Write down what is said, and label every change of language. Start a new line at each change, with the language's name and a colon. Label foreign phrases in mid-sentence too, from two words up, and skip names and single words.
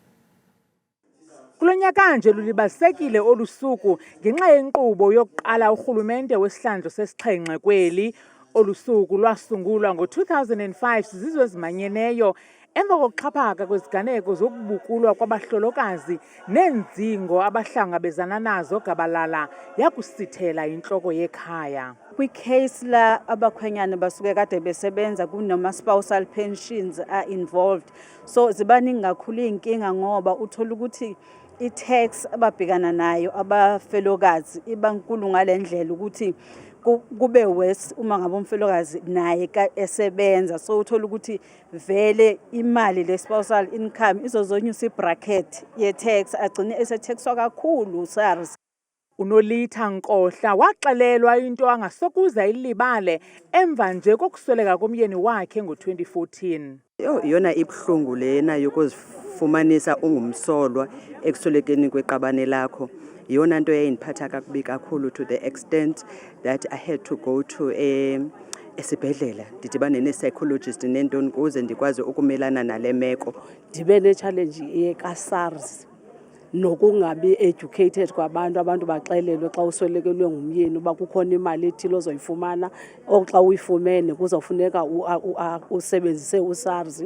Xhosa: Kulo nyaka nje lulibalisekile olu suku ngenxa yenkqubo yokuqala urhulumente wesihlandlo sesixhenxe kweli. Olu suku lwasungulwa ngo-2005 zizizwe ezimanyeneyo emva kokuxhaphaka kweziganeko zokubukulwa kwabahlolokazi neendzingo abahlangabezana nazo gabalala yakusithela intloko yekhaya.
Zulu: Kwi-case la abakhwenyane basuke kade besebenza kunama-
English: spousal pensions are involved,
Zulu: so zibaningi kakhulu iy'nkinga ngoba uthola ukuthi i-tax ababhekana nayo abafelokazi iba nkulu ngale ndlela ukuthi kube worse uma ngabe umfelokazi naye esebenza, so uthola ukuthi vele imali le-spousal income izozonyusa i-bracket ye-tax agcine esetaxwa kakhulu uSARS.
Xhosa: uNolitha Nkohla waxelelwa into angasokuza ilibale emva nje kokusweleka komyeni wakhe ngo-2014. Yona ibhlungu lena yokuzifumanisa ungumsolwa ekuswelekeni kweqabane lakho. Yona nto eyayindiphatha kakubi kakhulu
English: to the extent that I had to go to
Xhosa: esibhedlela ndidibane ne-psychologist nentoni kuze ndikwazi ukumelana nale meko. Ndibe ne-challenge yeka-SARS nokungabi educated kwabantu, abantu baxelelwe xa uswelekelwe ngumyeni uba kukhona imali ethile ozoyifumana, oxa uyifumene kuzawufuneka usebenzise uSARS.